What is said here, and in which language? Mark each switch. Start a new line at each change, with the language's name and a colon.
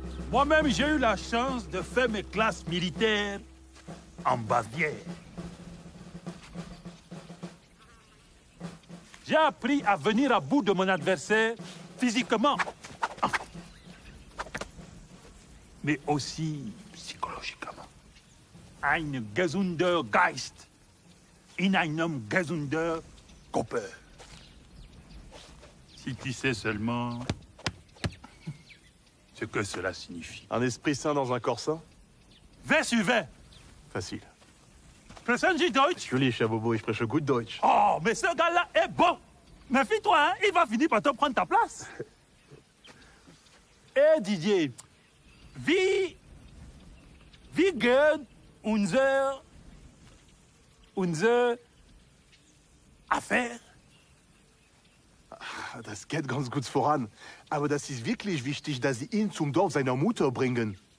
French: Moi-même, j'ai eu la chance de faire mes classes militaires en Bavière. J'ai appris à venir à bout de mon adversaire physiquement, mais aussi psychologiquement.
German: Ein gesunder Geist in einem gesunder Körper.
French: Si tu sais seulement ce que cela signifie. Un esprit sain dans un corps sain? 20 sur 20. Facile.
German: Sprechen Sie Deutsch? Natürlich, Herr Bobo, ich spreche gut Deutsch.
French: Oh, mais ce gars-là est bon. Méfie-toi, hein, il va finir par te prendre ta place.
German: Eh, Didier, wie geht unsere Affaire? Das geht ganz gut voran. Aber das ist wirklich wichtig, dass Sie ihn zum Dorf seiner Mutter bringen.